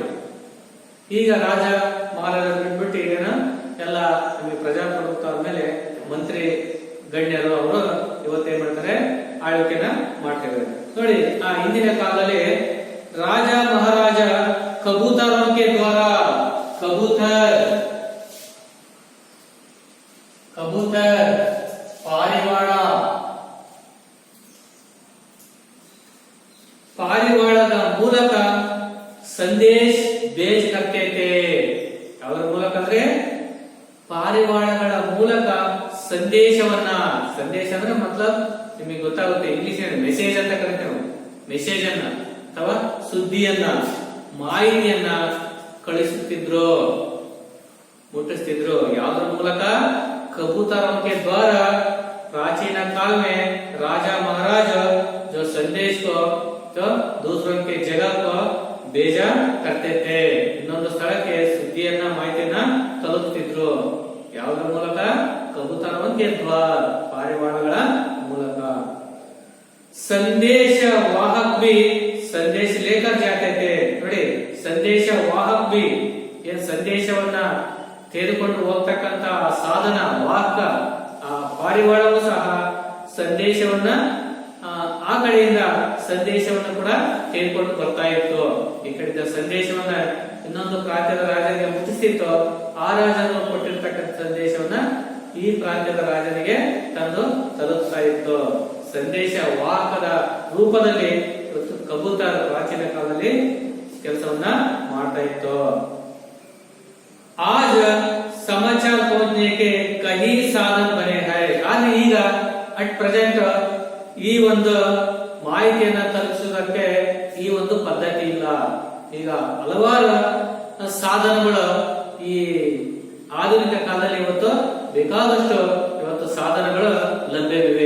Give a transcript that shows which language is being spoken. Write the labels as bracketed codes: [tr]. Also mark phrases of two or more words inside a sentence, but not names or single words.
[kn] ಈಗ ರಾಜ ಮಹಾರಾಜರು ಬಿಟ್ಬಿಟ್ಟು ಈಗೇನೋ ಎಲ್ಲ ನಮಗೆ ಪ್ರಜಾಪ್ರಭುತ್ವ ಮೇಲೆ ಮಂತ್ರಿ ಗಣ್ಯರು ಅವರು ಇವತ್ತೇನ್ ಮಾಡ್ತಾರೆ, ಆಳ್ವಿಕೆನ ಮಾಡ್ತಿದ್ದಾರೆ. ನೋಡಿ, ಆ ಹಿಂದಿನ ಕಾಲದಲ್ಲಿ ರಾಜ ಮಹಾರಾಜ [hi] कबूतरों के द्वारा, कबूतर कबूतर [kn] ಪಾರಿವಾಳ, ಪಾರಿವಾಳದ ಮೂಲಕ [hi] संदेश भेज करते थे. [kn] ಅವರ ಮೂಲಕ ಅಂದ್ರೆ ಪಾರಿವಾಳಗಳ ಮೂಲಕ ಸಂದೇಶವನ್ನ, ಸಂದೇಶ ಅಂದ್ರೆ ಮತ್ಲಬ್ ನಿಮಗೆ ಗೊತ್ತಾಗುತ್ತೆ, ಇಂಗ್ಲಿಷ್ ಮೆಸೇಜ್ ಅಂತ ಕರಿತೇವೆ. ಮೆಸೇಜ್ ಅನ್ನ ಅಥವಾ ಸುದ್ದಿಯನ್ನ, ಮಾಹಿತಿಯನ್ನ ಕಳಿಸುತ್ತಿದ್ರು, ಮುಟ್ಟಿಸ್ತಿದ್ರು. ಯಾವ್ದ್ರ ಮೂಲಕ? [hi] कबूतरों के द्वारा. प्राचीन काल में राजा महाराज जो संदेश को जो दूसरों के जगह को भेजा करते थे. [kn] ಇನ್ನೊಂದು ಸ್ಥಳಕ್ಕೆ ಸುದ್ದಿಯನ್ನ, ಮಾಹಿತಿಯನ್ನ ತಲುಪುತ್ತಿದ್ರು. ಯಾವುದರ ಮೂಲಕ? [hi] कबूतरों के द्वार, [kn] ಪಾರಿವಾಳಗಳ ಮೂಲಕ. [hi] संदेश वाहक भी संदेश लेकर जाते थे. [kn] ನೋಡಿ, [hi] संदेश वाहक भी, [kn] ಏನ್ ಸಂದೇಶವನ್ನ ತೆಗೆದುಕೊಂಡು ಹೋಗ್ತಕ್ಕಂತ ಸಾಧನ ವಾಹಕ, ಆ ಪಾರಿವಾಳವು ಸಹ ಸಂದೇಶವನ್ನ ಆ ಕಡೆಯಿಂದ ಸಂದೇಶವನ್ನು ಕೂಡ ತೆಗೆದುಕೊಂಡು ಬರ್ತಾ ಇತ್ತು. ಈ ಕಡೆಯಿಂದ ಸಂದೇಶವನ್ನ ಇನ್ನೊಂದು ಪ್ರಾಂತ್ಯದ ರಾಜರಿಗೆ ಮುಟ್ಟಿಸ್ತಿತ್ತು. ಆ ರಾಜನು ಕೊಟ್ಟಿರ್ತಕ್ಕಂಥ ಸಂದೇಶವನ್ನ ಈ ಪ್ರಾಂತ್ಯದ ರಾಜನಿಗೆ ತಂದು ತಲುಪಿಸ್ತಾ ಇತ್ತು. ಸಂದೇಶ ವಾಹಕದ ರೂಪದಲ್ಲಿ ಕಬೂತರ ಪ್ರಾಚೀನ ಕಾಲದಲ್ಲಿ ಕೆಲಸವನ್ನ ಮಾಡ್ತಾ ಇತ್ತು. [hi] आज समाचार पहुंचने के कई साधन बने हैं. [kn] ಆದ್ರೆ ಈಗ [en] at present [kn] ಈ ಒಂದು ಮಾಹಿತಿಯನ್ನ ತಲುಪಿಸುವುದಕ್ಕೆ ಈ ಒಂದು ಪದ್ಧತಿ ಇಲ್ಲ. ಈಗ ಹಲವಾರು ಸಾಧನಗಳು ಈ ಆಧುನಿಕ ಕಾಲದಲ್ಲಿ ಇವತ್ತು ಬೇಕಾದಷ್ಟು ಇವತ್ತು ಸಾಧನಗಳು ಲಭ್ಯವಿವೆ.